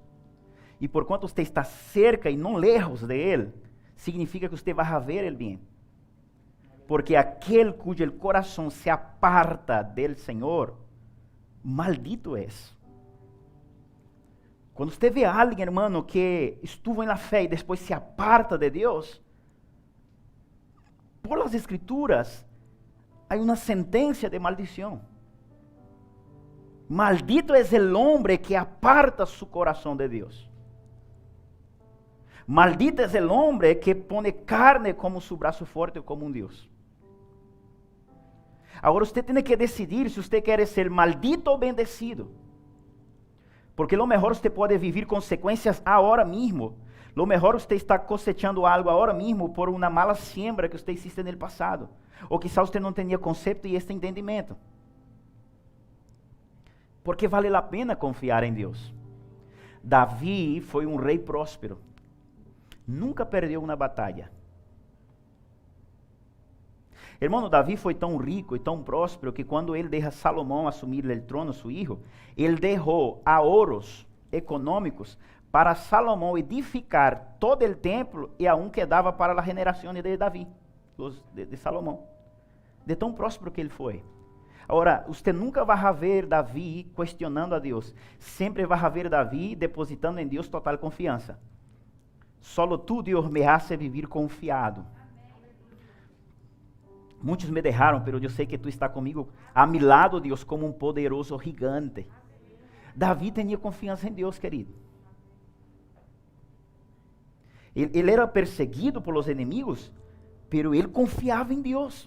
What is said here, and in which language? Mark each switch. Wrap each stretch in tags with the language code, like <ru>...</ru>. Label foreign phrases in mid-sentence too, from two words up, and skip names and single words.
<pt>E por quanto você está cerca e não lejos de Ele, significa que você vai ver o bem. Porque aquele cujo coração se aparta del Senhor, maldito é. Quando você vê alguém, hermano, que estuvo na fé e depois se aparta de Deus,</pt> <es>por las Escrituras,</es> <pt>há uma sentença de maldição. Maldito é o homem que aparta su coração de Deus.</pt> <es>Maldito es el hombre que pone carne como su brazo fuerte, como un Dios. Agora usted tiene que decidir si usted quiere ser maldito o bendecido. Porque lo mejor usted puede vivir consecuencias ahora mismo. Lo mejor usted está cosechando algo ahora mismo por una mala siembra que usted hiciste en el pasado. O quizá usted no tenía concepto y este entendimiento. Porque vale la pena confiar en Dios.</es> <pt>Davi foi um rei próspero. Nunca perdeu uma batalha. Hermano, Davi foi tão rico e tão próspero que quando ele deixa Salomão assumir o trono, seu filho, ele deixou ahorros econômicos para Salomão edificar todo o templo e</pt> <es>aún quedava</es> <pt>para a geração de Davi, de Salomão. De tão próspero que ele foi. Agora, você nunca vai ver Davi questionando a Deus. Sempre vai ver Davi depositando em Deus total confiança.</pt> <es>Solo tú, Dios, me hace vivir confiado.</es> <pt>Muitos me deixaram, pero eu sei que tu está comigo</pt> <es>a mi lado,</es> <pt>Deus, como um poderoso gigante. Davi tinha confiança em Deus, querido. Ele era perseguido</pt> <es>por los</es> <pt>inimigos, pero ele confiava em Deus.</pt>